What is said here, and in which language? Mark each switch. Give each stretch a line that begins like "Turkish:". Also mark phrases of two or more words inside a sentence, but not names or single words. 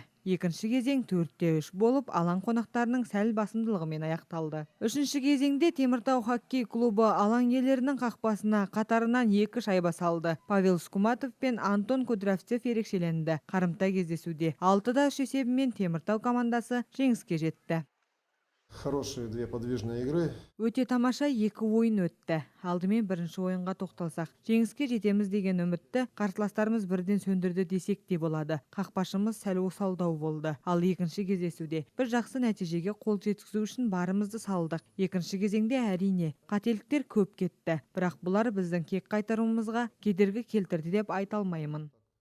Kazakh: Екінші кезең 4-3 болып, алаң қонақтарының сәл басымдылығымен аяқталды. Үшінші кезеңде Теміртау хоккей клубы алаң иелерінің қақпасына қатарынан 2 шайба салды. Павел Скуматов пен Антон Кудравцев ерекшеленді. Қарымта кездесуде 6-3 есебімен Теміртау командасы жеңіске жетті.
Russian: Хорошие две подвижные игры.
Kazakh: Өте тамаша екі ойын өтті. Алдымен бірінші ойынға тоқталсақ, жеңіске жетеміз деген үмітті қарсыластарымыз бірден сөндірді десек те болады. Қақпашымыз сәл осалдау болды. Ал екінші кездесуде бір жақсы нәтижеге қол жеткізу үшін барымызды салдық. Екінші кезеңде әрине қателіктер көп кетті, бірақ бұлар біздің кек қайтаруымызға кедергі келтірді деп айта алмаймын.